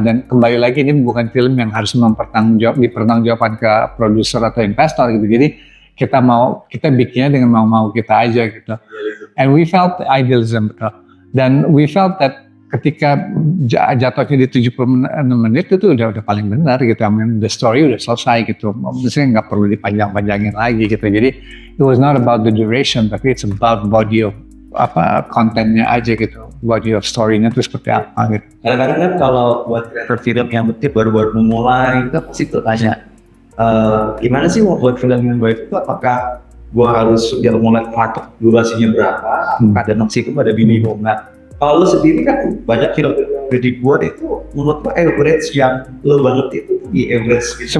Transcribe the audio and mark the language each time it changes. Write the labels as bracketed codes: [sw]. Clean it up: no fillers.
[id] Dan kembali lagi ini bukan film yang harus dipertanggungjawabkan ke produser atau investor gitu. Jadi kita bikinnya dengan mau kita aja gitu. [en] And we felt idealism [id] betul. Dan [en] we felt that [id] ketika jatuhnya di 70 menit itu udah paling benar gitu. [en] I mean, the story [id] udah selesai gitu. Maksudnya nggak perlu dipanjang-panjangin lagi gitu. Jadi [en] it was not about the duration, [id] tapi [en] it's about body of [id] kontennya aja gitu. [en] Body of [id] story-nya itu seperti apa gitu. Kadang-kadang kan kalau buat film yang baru memulai itu pasti bertanya, gimana sih mau buat film yang baik itu, apakah gua harus mulai patok durasinya berapa? Ada noksi itu ada minimum. Nah, Kalau lu sendiri kan banyak film udah dibuat itu menurut lo average yang lo banget itu di average gitu.